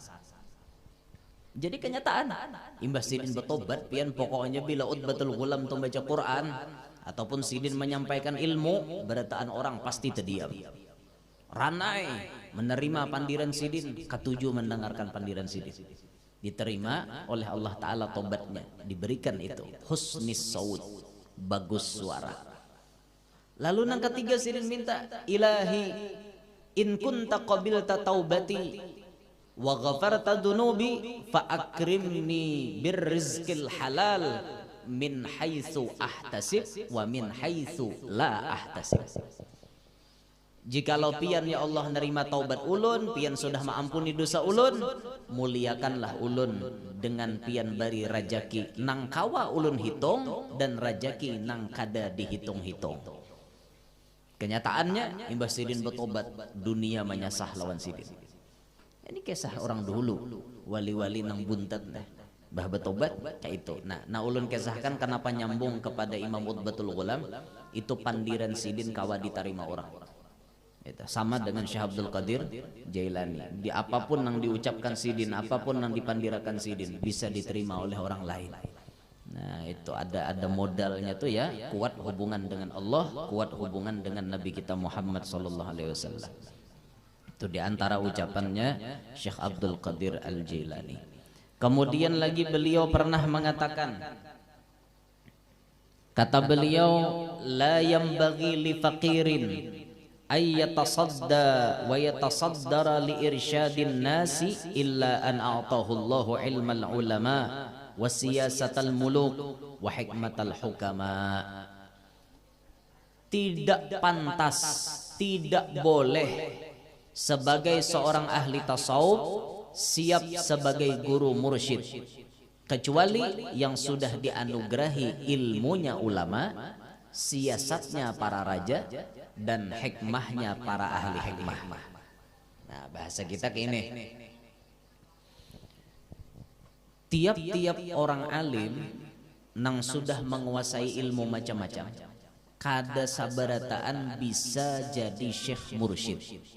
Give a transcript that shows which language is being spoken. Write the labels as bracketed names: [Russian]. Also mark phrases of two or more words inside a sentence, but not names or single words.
[Banjar] Jadi kenyataan, imbas sidin bertobat, pian pokoknya bila utbatul gulam tu baca Quran, ataupun sidin menyampaikan ilmu, berataan orang pasti terdiam. Ranai menerima pandiran sidin, ketujuh mendengarkan pandiran sidin. [Indonesian] Diterima oleh Allah Ta'ala tobatnya, diberikan itu [Arabic] حسن الصوت, [Indonesian] bagus suara. [Banjar] Lalu yang ketiga sidin minta, [Arabic] إلهي إن كنت قبلت توبتي وغفرت ذنوبي فأكرمني بالرزق الحلال من حيث أحتسب ومن حيث لا أحتسب. [Banjar] Jikalau pian ya Allah nerima taubat ulun, pian sudah mengampuni dosa ulun, muliakanlah ulun dengan pian bari rajaki nang kawa ulun hitung dan rajaki nang kada dihitung-hitung. Kenyataannya imbas sidin bertobat, dunia menyasah lawan sidin. Ini kisah orang dulu, wali-wali nang buntat nah, bah bertobat kayak itu. Nah ulun kisahkan kenapa nyambung kepada Imam Utbatul Ghulam, itu pandiran sidin kawa diterima orang. Itu sama dengan Syekh Abdul Qadir Jailani. Di apapun yang diucapkan sidin, apapun yang dipandirakan sidin, bisa diterima oleh orang lain. Nah itu ada modalnya tuh ya, kuat hubungan dengan Allah, kuat hubungan dengan Nabi kita Muhammad [Arabic] صلى الله عليه وسلم. [Indonesian] Itu diantara ucapannya Syekh Abdul Qadir Al-Jailani. Kemudian lagi beliau pernah mengatakan, kata beliau, [Arabic] لا ينبغي لفقير أن يتصدى ويتصدر لإرشاد الناس إلا أن أعطاه الله علم العلماء وسياسة الملوك وحكمة الحكماء. [Indonesian] Tidak pantas, tidak boleh sebagai seorang ahli tasawuf siap sebagai guru mursyid kecuali yang sudah dianugerahi ilmunya ulama, siasatnya para raja, dan hikmahnya para ahli hikmah. [Banjar] Nah bahasa kita kini, tiap-tiap orang alim nang sudah menguasai ilmu macam-macam, kada sabarataan bisa jadi syekh mursyid.